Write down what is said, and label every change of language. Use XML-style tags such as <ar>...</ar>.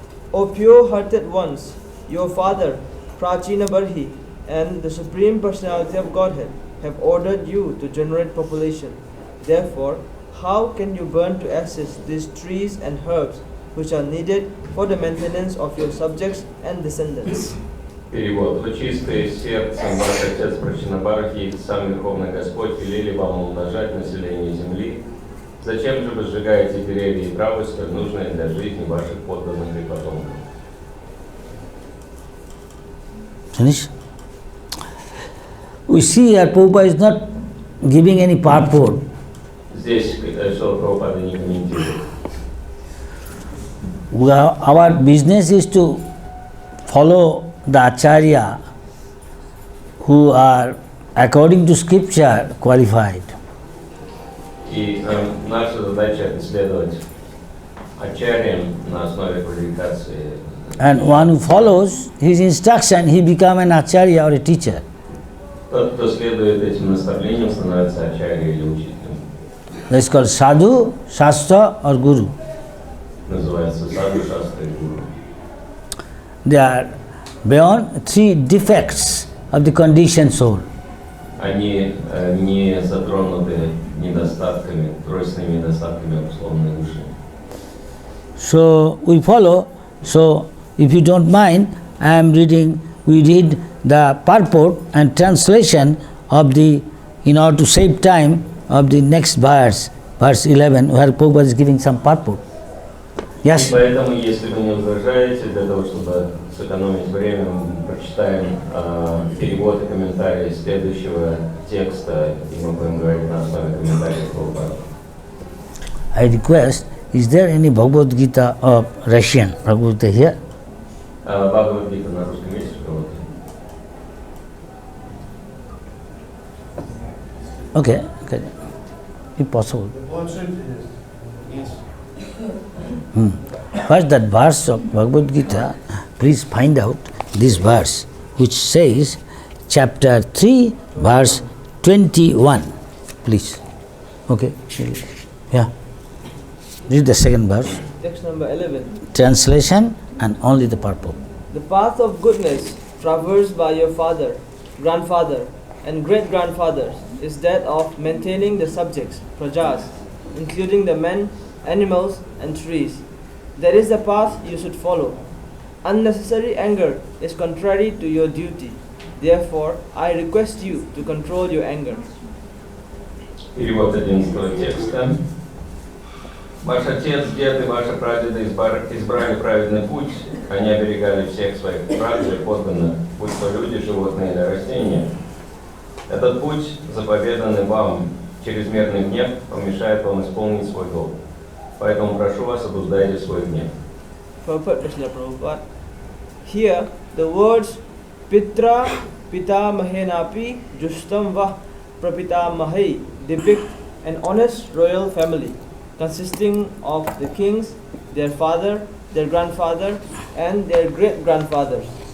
<en>O pure-hearted ones, your father, Prachina Barhi, and the Supreme Personality of Godhead have ordered you to generate population. Therefore, how can you burn to ashes these trees and herbs which are needed for the maintenance of your subjects and descendants?</en> <ru>Перевод. Вы чистые сердцем, ваш Отец Прачинабархи и сам Верховный Господь велели вам умножать население земли. Зачем же вы сжигаете деревья и травы, столь нужные для жизни ваших подданных и потомков?</ru> <en>Finish? We see here Prabhupada is not giving any purport.</en> <ru>Здесь Шрила Прабхупада не комментирует.</ru> <en>Our business is to follow the Acharya who are according to scripture qualified.</en> <ru>И наша задача это следовать ачарьям на основе квалификации.</ru> <en>And one who follows his instruction, he become an Acharya or a teacher.</en> <ru>Тот, кто следует этим наставлениям, становится ачарьей или учителем.</ru> <en>That's called Sadhu, Shastra or Guru.</en> <ru>Называется саду, шастра и гуру.</ru> <en>They are beyond three defects of the conditioned soul.</en> <ru>Они не затронуты недостатками, тройственными недостатками обусловленной души.</ru> <en>So we follow. So if you don't mind, we read the purport and translation of in order to save time, of the next verse, verse 11, where Prabhupada is giving some purport. Yes?</en> <ru>Поэтому, если вы не возражаете, для того, чтобы сэкономить время, мы прочитаем перевод и комментарии следующего текста, и мы будем говорить на основе комментариев Прабхупады.</ru> <en>I request, is there any Bhagavad Gita of Russian? Bhagavad Gita here?</en> <ru>Бхагавад-гита на русском есть у кого-то?</ru> <en>Okay, if possible. Yes. First, that verse of Bhagavad Gita, please find out this verse, which says, chapter 3, verse 21. Please. Okay. Yeah. Read the second verse. Text number 11. Translation and only the purport. The path of goodness traversed by your father, grandfather, and great-grandfathers is that of maintaining the subjects, prajas, including the men, animals, and trees. That is the path you should follow. Unnecessary anger is contrary to your duty. Therefore, I request you to control your anger.</en> <ru>Перевод 11 текста. Ваш отец, дед и ваши прадеды избрали праведный путь. Они оберегали всех своих братьев и подданных, будь то люди, животные или растения. Этот путь, заповеданный вам, чрезмерный гнев, помешает вам исполнить свой долг. Поэтому прошу вас, обуздайте свой гнев.</ru> <en>Prabhupada. Here, the words Pitra Pita Mahenapi Justam Vah Prapita Mahai depict an honest royal family consisting of the kings, their father, their grandfather, and their great-grandfathers.</en>